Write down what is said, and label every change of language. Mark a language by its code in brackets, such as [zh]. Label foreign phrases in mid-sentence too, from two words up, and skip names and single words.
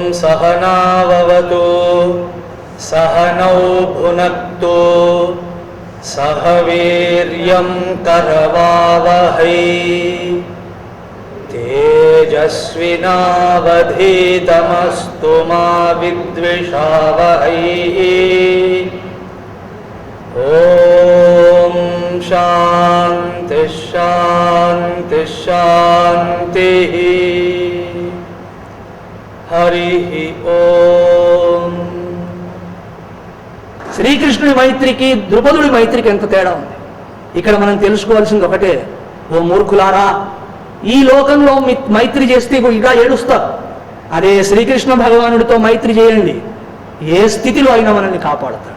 [sa] सहनाववतु सहनौ भुनक्तु सह वीर्यं करवावहै तेजस्विनावधीतमस्तु मा विद्विषावहै। ओम शांति शांति शांति। हरि ओम। [te] శ్రీకృష్ణుడి మైత్రికి ద్రుపదుడి మైత్రికి ఎంత తేడా ఉంది ఇక్కడ మనం తెలుసుకోవాల్సింది ఒకటే. ఓ మూర్ఖులారా, ఈ లోకంలో మైత్రి చేస్తే ఇలా ఏడుస్తారు. అదే శ్రీకృష్ణ భగవానుడితో మైత్రి చేయండి, ఏ స్థితిలో అయినా మనల్ని కాపాడుతాడు.